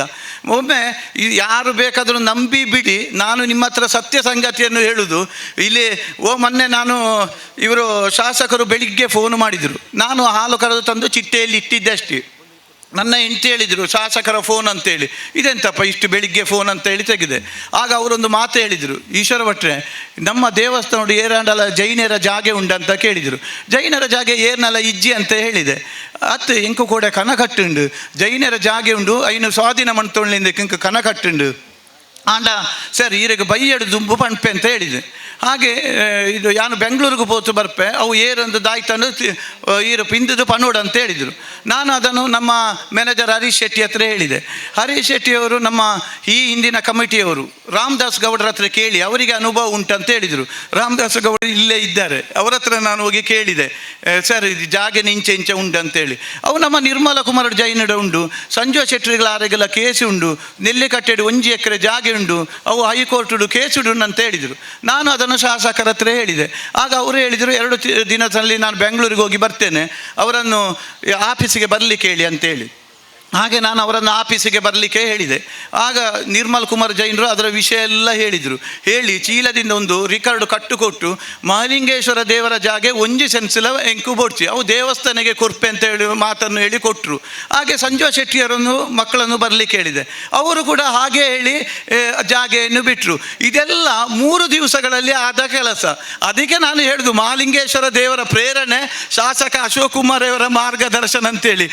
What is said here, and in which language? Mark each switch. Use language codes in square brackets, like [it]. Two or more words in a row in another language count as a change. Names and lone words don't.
[kn] ಒಮ್ಮೆ ಯಾರು ಬೇಕಾದರೂ ನಂಬಿ ಬಿಡಿ, ನಾನು ನಿಮ್ಮ ಹತ್ರ ಸತ್ಯ ಸಂಗತಿಯನ್ನು ಹೇಳುವುದು. ಇಲ್ಲಿ ಮೊನ್ನೆ ಇವರು ಶಾಸಕರು ಬೆಳಿಗ್ಗೆ ಫೋನ್ ಮಾಡಿದರು. ನಾನು ಹಾಲು ಕರೆದು ತಂದು ಚಿಟ್ಟೆಯಲ್ಲಿ ಇಟ್ಟಿದ್ದೆ ಅಷ್ಟೇ. ನನ್ನ ಹೆಂಡತಿ ಹೇಳಿದರು, ಶಾಸಕರ ಫೋನ್ ಅಂತೇಳಿ. ಇದೆಂತಪ್ಪ ಇಷ್ಟು ಬೆಳಿಗ್ಗೆ ಫೋನ್ ಅಂತೇಳಿ ತೆಗೆದೆ. ಆಗ ಅವರೊಂದು ಮಾತು ಹೇಳಿದರು, [tcy] ಈಶ್ವರ ಭಟ್ರೆ ನಮ್ಮ ದೇವಸ್ಥಾನ ಏರಾಂಡಲ ಜೈನರ ಜಾಗೆ ಉಂಡಂತ ಕೇಳಿದರು. ಜೈನರ ಜಾಗೆ ಏರ್ನಲ್ಲ ಇಜ್ಜಿ [kn] ಅಂತ ಹೇಳಿದೆ. [tcy] ಅತ್ತು ಎಂಕು ಕೂಡ ಕನ ಕಟ್ಟುಂಡು ಜೈನರ ಜಾಗೆ ಉಂಡು ಐನು ಸ್ವಾಧೀನ ಮಣ್ತೊಳ್ಳಿಂದ ಇಂಕ ಕನ ಕಟ್ಟುಂಡು ಆಂಡ ಸರ್ ಈರೆಗೆ ಬೈಯಡು ದುಂಬು ಪಣ್ಪೆ [kn] ಅಂತ ಹೇಳಿದೆ. ಹಾಗೆ ಇದು [tcy] ಯಾನು ಬೆಂಗಳೂರಿಗೆ ಪೋತು ಬರ್ಪೆ ಅವು ಏರೊಂದು ದಾಯ್ತಂಡು ಈರು ಪಿಂದದು ಪನೋಡು [kn] ಅಂತ ಹೇಳಿದರು. ನಾನು ಅದನ್ನು ನಮ್ಮ ಮ್ಯಾನೇಜರ್ ಹರೀಶ್ ಶೆಟ್ಟಿ ಹತ್ರ ಹೇಳಿದೆ. ಹರೀಶ್ ಶೆಟ್ಟಿಯವರು ನಮ್ಮ ಈ ಹಿಂದಿನ ಕಮಿಟಿಯವರು ರಾಮದಾಸ್ ಗೌಡರ ಹತ್ರ ಕೇಳಿ ಅವರಿಗೆ ಅನುಭವ ಉಂಟಂತ ಹೇಳಿದರು. ರಾಮದಾಸ್ ಗೌಡ ಇಲ್ಲೇ ಇದ್ದಾರೆ, ಅವರ ಹತ್ರ ನಾನು ಹೋಗಿ ಕೇಳಿದೆ, ಸರ್ ಇದು [tcy] ಜಾಗನ ಇಂಚೆ ಇಂಚೆ ಉಂಟು [kn] ಅಂತೇಳಿ. [tcy] ಅವು ನಮ್ಮ ನಿರ್ಮಲ ಕುಮಾರ ಜೈನಡ ಉಂಡು, ಸಂಜು ಶೆಟ್ಟಿಗಳ ಆರೆಗೆಲ್ಲ ಕೇಸು ಉಂಡು, ನೆಲ್ಲಿಕಟ್ಟೆಡು 1 ಎಕರೆ ಜಾಗೆ ಉಂಡು, ಅವು ಹೈಕೋರ್ಟು ಕೇಸು ಉಂಡು [kn] ಅಂತ ಹೇಳಿದರು. ನಾನು ಅದನ್ನು ಶಾಸಕರ ಹತ್ರ ಹೇಳಿದೆ. ಆಗ ಅವರು ಹೇಳಿದರು 2 ದಿನದಲ್ಲಿ ನಾನು ಬೆಂಗಳೂರಿಗೆ ಹೋಗಿ ಬರ್ತೇನೆ, ಅವರನ್ನು ಆಫೀಸಿಗೆ ಬರಲಿಕ್ಕೆ ಹೇಳಿ ಅಂತೇಳಿ. ಹಾಗೆ ನಾನು ಅವರನ್ನು ಆಫೀಸಿಗೆ ಬರಲಿಕ್ಕೆ ಹೇಳಿದೆ. ಆಗ ನಿರ್ಮಲ್ ಕುಮಾರ್ ಜೈನರು ಅದರ ವಿಷಯ ಎಲ್ಲ ಹೇಳಿದರು. ಹೇಳಿ ಚೀಲದಿಂದ ಒಂದು ರಿಕಾರ್ಡು ಕಟ್ಟುಕೊಟ್ಟು ಮಹಾಲಿಂಗೇಶ್ವರ ದೇವರ ಜಾಗೆ 1 [tcy] ಸೆನ್ಸಿಲ ಎಂಕು ಬೋಡ್ಸಿ ಅವು ದೇವಸ್ಥಾನಕ್ಕೆ ಕೊರ್ಪೆ [kn] ಅಂತ ಹೇಳಿ ಮಾತನ್ನು ಹೇಳಿ ಕೊಟ್ಟರು. ಹಾಗೆ ಸಂಜು ಶೆಟ್ಟಿಯರನ್ನು ಮಕ್ಕಳನ್ನು ಬರಲಿಕ್ಕೆ ಹೇಳಿದೆ. ಅವರು ಕೂಡ ಹಾಗೆ ಹೇಳಿ ಜಾಗೆಯನ್ನು ಬಿಟ್ಟರು. ಇದೆಲ್ಲ 3 ದಿವಸಗಳಲ್ಲಿ ಆದ ಕೆಲಸ. ಅದಕ್ಕೆ ನಾನು ಹೇಳಿದು ಮಹಾಲಿಂಗೇಶ್ವರ ದೇವರ ಪ್ರೇರಣೆ, ಶಾಸಕ ಅಶೋಕ್ ಕುಮಾರ್ ಅವರ ಮಾರ್ಗದರ್ಶನ ಅಂತೇಳಿ.